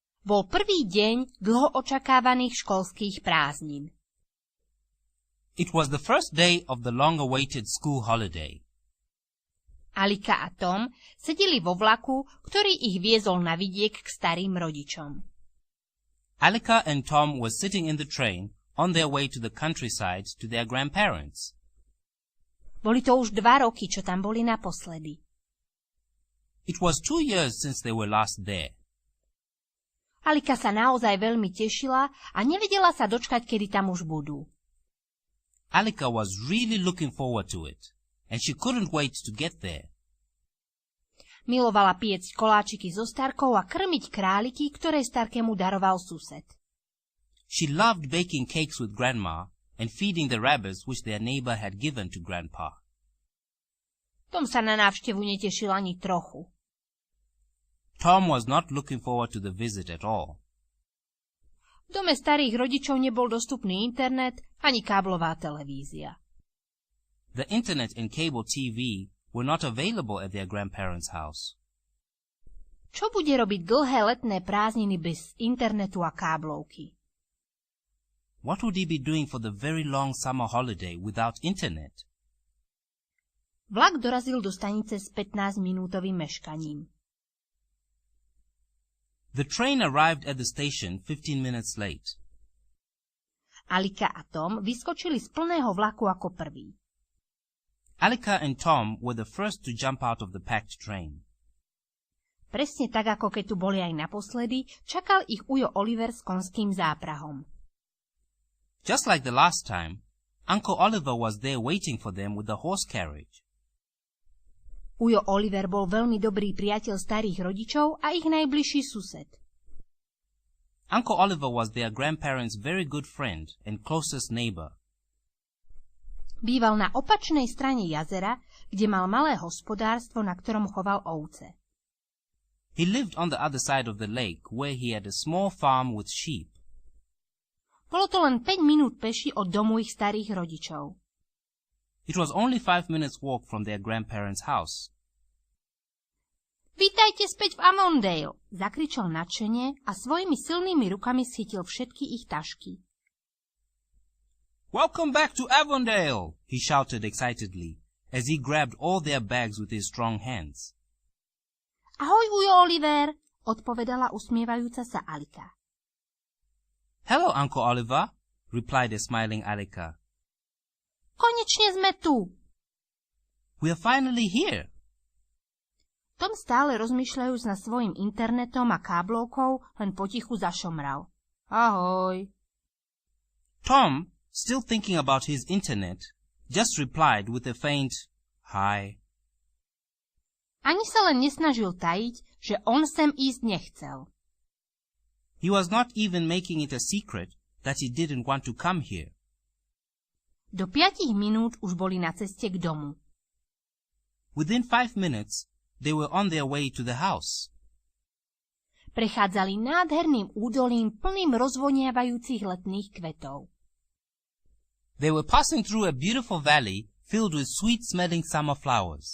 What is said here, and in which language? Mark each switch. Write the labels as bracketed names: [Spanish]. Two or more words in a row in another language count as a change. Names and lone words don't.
[Slovak] Bol prvý deň dlho očakávaných školských prázdnin. [English] It was the first day of the long-awaited school holiday. [Slovak] Alika a Tom sedeli vo vlaku, ktorý ich viezol na vidiek k starým rodičom. [English] Alika and Tom were sitting in the train on their way to the countryside to their grandparents. [Slovak] Boli to už 2 roky, čo tam boli naposledy. [English] It was 2 years since they were last there. [Slovak] Alika sa naozaj veľmi tešila a nevedela sa dočkať, kedy tam už budú. [English] Alika was really looking forward to it, and she couldn't wait to get there. [Slovak] Milovala piecť koláčiky so starkou a krmiť králiky, ktoré starkému daroval sused. [English] She loved baking cakes with Grandma and feeding the rabbits which their neighbor had given to Grandpa. [Slovak] Tom sa na návštevu netešil ani trochu. [English] Tom was not looking forward to the visit at all. [Slovak] V dome starých rodičov nebol dostupný internet ani káblová televízia. [English] The internet and cable TV were not available at their grandparents' house. [Slovak] Čo bude robiť dlhé letné prázdniny bez internetu a káblovky? [English] What would he be doing for the very long summer holiday without internet? [Slovak] Vlak dorazil do stanice s 15-minútovým meškaním. [English] The train arrived at the station 15 minutes late. [Slovak] Alika a Tom vyskočili z plného vlaku ako prví. [English] Alika and Tom were the first to jump out of the packed train. [Slovak] Presne tak, ako keď tu boli aj naposledy, čakal ich ujo Oliver s konským záprahom. [English] Just like the last time, Uncle Oliver was there waiting for them with the horse carriage. [Slovak] Ujo Oliver bol veľmi dobrý priateľ starých rodičov a ich najbližší sused. [English] Uncle Oliver was their grandparents' very good friend and closest neighbor. [Slovak] Býval na opačnej strane jazera, kde mal malé hospodárstvo, na ktorom choval ovce. [English] He lived on the other side of the lake where he had a small farm with sheep. [Slovak] Bolo to len 5 minút peši od domu ich starých rodičov. [English] It was only 5 minutes' walk from their grandparents' house. [Slovak] Vítajte späť v Avondale, zakričal nadšene a svojimi silnými rukami schytil všetky ich tašky. [English] Welcome back to Avondale, he shouted excitedly, as he grabbed all their bags with his strong hands. [Slovak] Ahoj, ujo Oliver, odpovedala usmievajúca sa Alika. [English] Hello, Uncle Oliver, replied a smiling Alika. [Slovak] Konečne sme tu. [English] We are finally here. [Slovak] Tom stále rozmýšľajúc nad svojim internetom a káblovkou, len potichu zašomral. Ahoj. [English] Tom, still thinking about his internet, just replied with a faint hi. [Slovak] Ani sa len nesnažil tajiť, že on sem ísť nechcel. [English] He was not even making it a secret that he didn't want to come here. [Slovak] Do 5 minút už boli na ceste k domu. [English] Within 5 minutes, they were on their way to the house. [Slovak] Prechádzali nádherným údolím plným rozvoniavajúcich letných kvetov. [English] They were passing through a beautiful valley filled with sweet-smelling summer flowers.